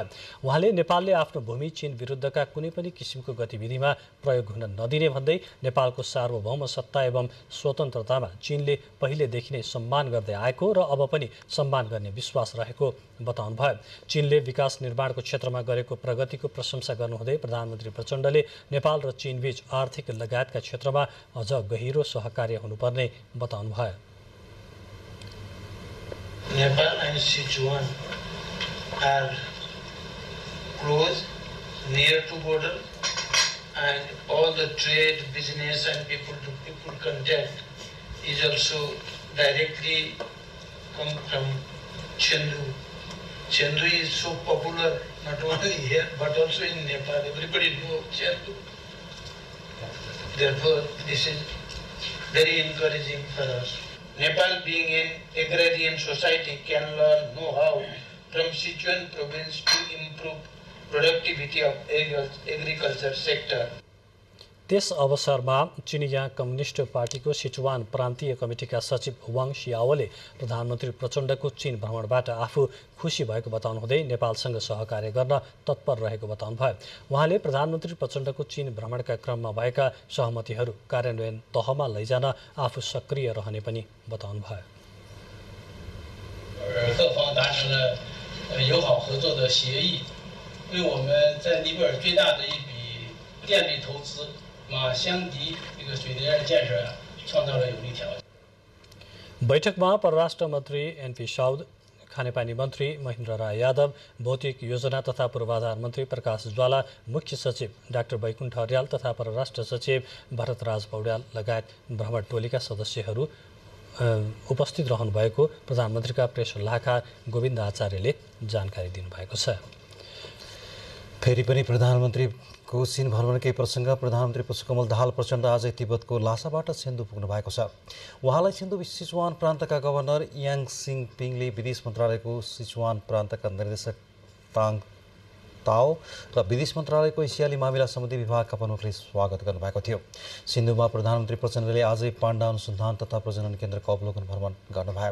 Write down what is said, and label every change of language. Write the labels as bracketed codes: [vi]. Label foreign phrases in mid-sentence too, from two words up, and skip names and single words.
[ne] उहाँले नेपालले आफ्नो भूमि चीन विरुद्धका कुनै पनि किसिमको गतिविधिमा प्रयोग हुन नदिने भन्दै नेपालको सार्वभौम सत्ता एवं स्वतन्त्रतामा चीनले पहिलेदेखि नै सम्मान गर्दै आएको र अब पनि सम्मान गर्ने विश्वास रहेको बताउनुभयो। चीनले विकास निर्माणको क्षेत्रमा गरेको प्रगतिको प्रशंसा गर्नुहुँदै प्रधानमन्त्री प्रचण्डले नेपाल र चीनबीच आर्थिक लगायतका क्षेत्रमा अझ गहिरो सहकार्य हुनुपर्ने बताउनुभयो। [en] Nepal and Sichuan are close, near to border, and all the trade, business and people-to-people contact is also directly come from Chengdu. Chengdu is so popular not only here but also in Nepal. Everybody knows Chengdu. Therefore, this is very encouraging for us. Nepal, being an agrarian society, can learn know-how from Sichuan province to improve productivity of agriculture sector. [ne] त्यस अवसरमा चिनिया कम्युनिस्ट पार्टीको सिचुवान प्रान्तीय कमिटीका सचिव वाङ सियाओले प्रधानमन्त्री प्रचण्डको चीन भ्रमणबाट आफू खुसी भएको बताउनुहुँदै नेपालसँग सहकार्य गर्न तत्पर रहेको बताउनुभयो। उहाँले प्रधानमन्त्री प्रचण्डको चीन भ्रमणका क्रममा भएका सहमतिहरू कार्यान्वयन तहमा लैजान आफू सक्रिय रहने पनि बताउनुभयो। [zh] 各方达成了友好合作的协议，为我们在尼泊尔最大的一笔电力投资香迪这个水电建设创造了有利条件。 [ne] बैठकमा परराष्ट्र मन्त्री एनपी साउद, खानेपानी मन्त्री महेन्द्र राय यादव, भौतिक योजना तथा पूर्वाधार मन्त्री प्रकाश ज्वाला, मुख्य सचिव डाक्टर वैकुण्ठ अर्याल तथा परराष्ट्र सचिव भरतराज पौड्याल लगायत भ्रमण टोलीका सदस्यहरू उपस्थित रहनुभएको प्रधानमन्त्रीका प्रेस सल्लाहकार गोविन्द आचार्यले जानकारी दिनुभएको छ। फेरि पनि प्रधानमन्त्रीको चीन भ्रमणकै प्रसङ्ग प्रधानमन्त्री पुष्पकमल दाहाल प्रचण्ड आजै तिब्बतको लासाबाट छेन्दु पुग्नु भएको छ। उहाँलाई छेन्दु सिचुवान प्रान्तका गभर्नर याङ सिङ पिङले विदेश मन्त्रालयको सिचुवान प्रान्तका निर्देशक ताङ ताओ र विदेश मन्त्रालयको एसियाली मामिला सम्बन्धी विभागका प्रमुखले स्वागत गर्नुभएको थियो। सिन्धुमा प्रधानमन्त्री प्रचण्डले आजै पाण्डा अनुसन्धान तथा प्रजनन केन्द्रको अवलोकन भ्रमण गर्नुभयो।